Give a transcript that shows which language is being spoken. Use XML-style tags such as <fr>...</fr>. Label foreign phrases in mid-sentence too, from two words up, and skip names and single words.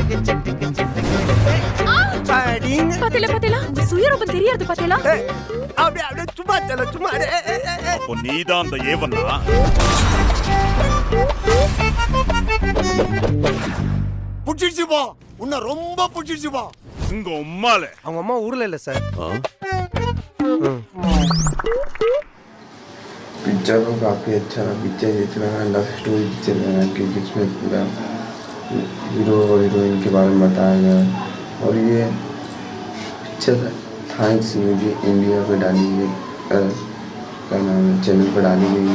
<ta>பாத்தீங்களா உங்க சுயரூபம் தெரியாது பாத்தீங்களா? அப்படியே சும்மா சொல்ல சும்மா. அப்போ நீதான் அந்த ஏவனா? புடிச்சிச்சு பா, உன்னை ரொம்ப புடிச்சிச்சு பா. உங்க உம்மால அவங்க அம்மா ஊர்ல இல்ல சார்.</ta> <hi>पिक्चर को काफ़ी अच्छा लगा। पिक्चर जैसे लगा</hi> <en>love story</en> <hi>पिक्चर लगा, क्योंकि इसमें पूरा हीरो और हीरोइन के बारे में बताया गया। और ये पिक्चर थैंक्स म्यूजिक इंडिया पे डाली गई, क्या नाम है, चैनल पर डाली गई।</hi>